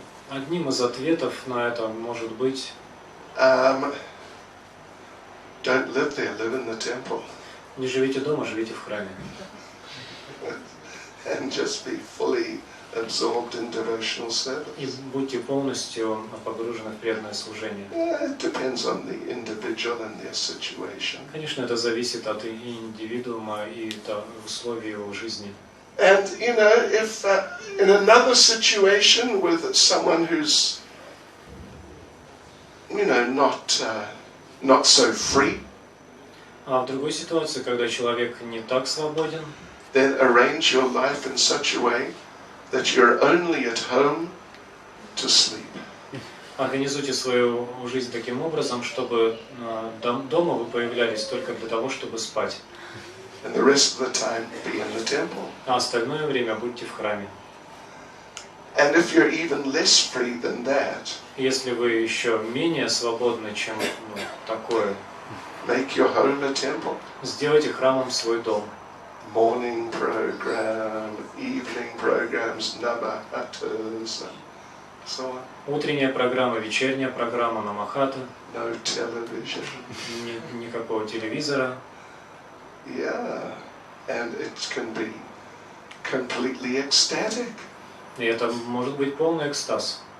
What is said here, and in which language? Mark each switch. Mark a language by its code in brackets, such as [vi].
[ru] Одним из ответов на это может быть. [en] Don't live there, live in the temple. [ru] Не живите дома, живите в храме. [en] And just be fully absorbed in devotional service. [ru] И будьте полностью погружены в преданное служение. [en] It depends on the individual and their situation. [ru] Конечно, это зависит от индивидуума и условий его жизни. [en] And you know, if in another situation with someone who's, you know, not so free, [ru] А в другой ситуации, когда человек не так свободен, [en] then arrange your life in such a way that you're only at home to sleep. [ru] Организуйте свою жизнь таким образом, чтобы дома вы появлялись только для того, чтобы спать. [en] And the rest of the time be in the temple. [ru] А остальное время будьте в храме. [en] And if you're even less free than that, [ru] Если вы еще менее свободны, чем такое, [en] make your home a temple. [ru] сделайте храмом свой дом. [en] Morning program, evening programs, namahatas, and so on. [ru] Утренняя программа, вечерняя программа, намахата, [en] No television. [ru] никакого телевизора. [en] Yeah, and it can be completely ecstatic. [ru] И это может быть полный экстаз.